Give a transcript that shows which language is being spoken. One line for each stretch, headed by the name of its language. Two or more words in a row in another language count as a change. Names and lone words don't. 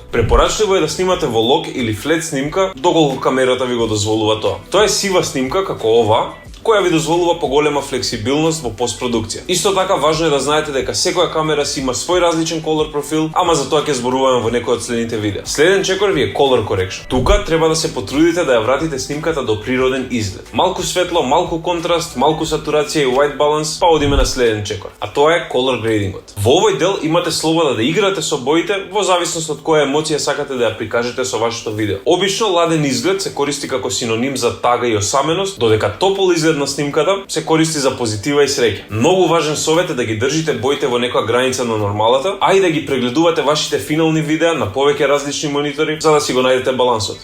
Macedonian: Препорачливо е да снимате во лог или флет снимка, доколку камерата ви го дозволува тоа. Тоа е сива снимка како ова, која ви дозволува поголема флексибилност во постпродукција. Исто така важно е да знаете дека секоја камера си има свој различен колор профил, ама за тоа ќе зборуваме во некој од следните видеа. Следен чекор ви е
English: color correction.
Macedonian: Тука треба да се потрудите да ја вратите снимката до природен изглед. Малку светло, малку контраст, малку сатурација и
English: white balance,
Macedonian: па одиме на следен чекор. А тоа е
English: color gradingот.
Macedonian: Во овој дел имате слобода да играте со боите во зависност од која емоција сакате да ја прикажете со вашето видео. Обично ладен изглед се користи како синоним за тага и осаменост, додека топол изглед на снимката се користи за позитива и среќа. Многу важен совет е да ги држите боите во некоја граница на нормалата, а и да ги прегледувате вашите финални видеа на повеќе различни монитори за да си го најдете балансот.